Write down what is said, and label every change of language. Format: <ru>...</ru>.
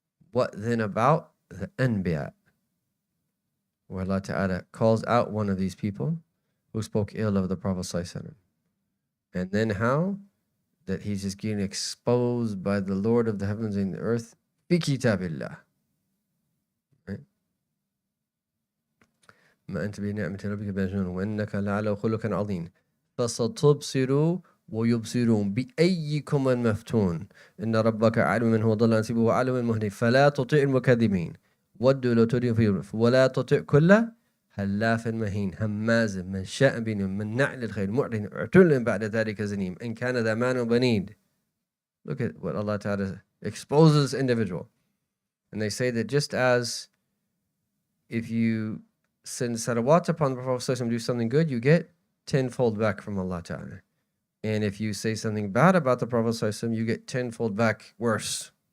<en>What then about the anbiya? Where Allah Ta'ala calls out one of these people who spoke ill of the Prophet ﷺ. And then how? That he's just getting exposed by the Lord of the heavens and the earth. Bi kitabillah. Right?</en> <ar>ما أنت بنعمة ربك بمجنون وإنك لعلى خلق عظيم فستبصر ويبصرون بأيكم المفتون إن ربك أعلم من هو ضل عن سبيله وأعلم من المهدي فلا تطيع المكذبين وَدُّوا لَوْ تُدْهِنُ فَيُدْهِنُونَ وَلَا تُطِعْ كُلَّ حلاف مهين هماز منشاء مناع للخير معتد عتل بعد ذلك زنيم إن كان ذا مال وبنين.</ar> <en>Look at what Allah Ta'ala exposes this individual. And they say that just as if you send salawat upon the Prophet and do something good, you get tenfold back from Allah Ta'ala. And if you say something bad about the Prophet, you get tenfold back worse.</en>